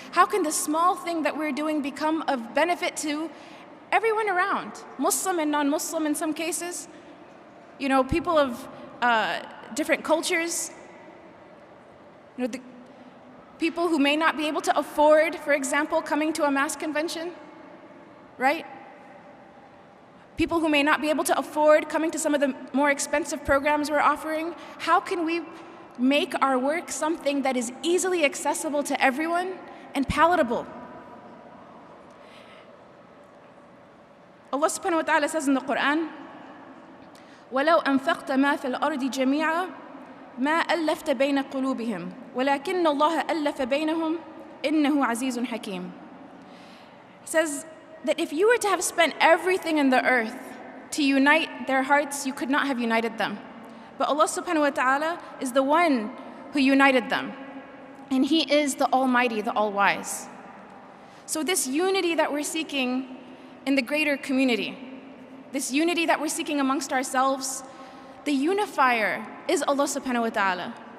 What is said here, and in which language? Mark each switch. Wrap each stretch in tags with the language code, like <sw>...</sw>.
<en>How can the small thing that we're doing become of benefit to everyone around, Muslim and non-Muslim in some cases, you know, people of different cultures, you know, the people who may not be able to afford, for example, coming to a mass convention, right? People who may not be able to afford coming to some of the more expensive programs we're offering. How can we make our work something that is easily accessible to everyone and palatable?</en> <ar>Allah subhanahu wa ta'ala says in the Quran, وَلَوْ أَنفَقْتَ مَا فِي الْأَرْضِ جَمِيعًا مَا أَلَّفْتَ بَيْنَ قُلُوبِهِمْ وَلَكِنَّ اللَّهَ أَلَّفَ بَيْنَهُمْ إِنَّهُ عَزِيزٌ حَكِيمٌ.</ar> <en>He says that if you were to have spent everything in the earth to unite their hearts, you could not have united them. But Allah subhanahu wa ta'ala is the one who united them. And He is the Almighty, the All-Wise. So this unity that we're seeking in the greater community, this unity that we're seeking amongst ourselves, the unifier is Allah subhanahu wa ta'ala.</en>